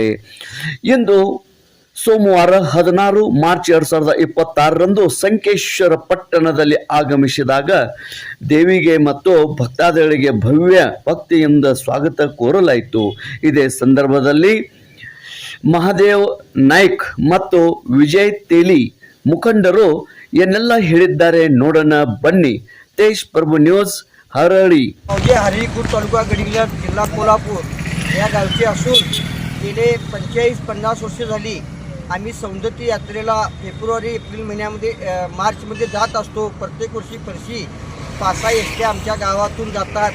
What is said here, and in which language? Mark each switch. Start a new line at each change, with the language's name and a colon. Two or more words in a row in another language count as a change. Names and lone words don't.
Kannada: ಇಂದು ಸೋಮವಾರ 16 ಮಾರ್ಚ್ 2026ರಂದು ಸಂಕೇಶ್ವರ ಪಟ್ಟಣದಲ್ಲಿ ಆಗಮಿಸಿದಾಗ ದೇವಿಗೆ ಮತ್ತು ಭಕ್ತಾದಿಗಳಿಗೆ ಭವ್ಯ ಭಕ್ತಿಯಿಂದ ಸ್ವಾಗತ ಕೋರಲಾಯಿತು. ಇದೇ ಸಂದರ್ಭದಲ್ಲಿ ಮಹಾದೇವ್ ನಾಯ್ಕ್ ಮತ್ತು ವಿಜಯ್ ತೇಲಿ ಮುಖಂಡರು ಏನೆಲ್ಲ ಹೇಳಿದ್ದಾರೆ ನೋಡೋಣ ಬನ್ನಿ.
Marathi: तेज प्रभू न्यूज हरळी. हरिपूर तालुका गडिंग्लज जिल्हा कोल्हापूर या गावचे असून गेले 45-50 वर्षे झाली आम्ही सौंदत्ती यात्रेला फेब्रुवारी एप्रिल महिन्यामध्ये मार्चमध्ये जात असतो. प्रत्येक वर्षी 5-6 एसट्या आमच्या गावातून जातात.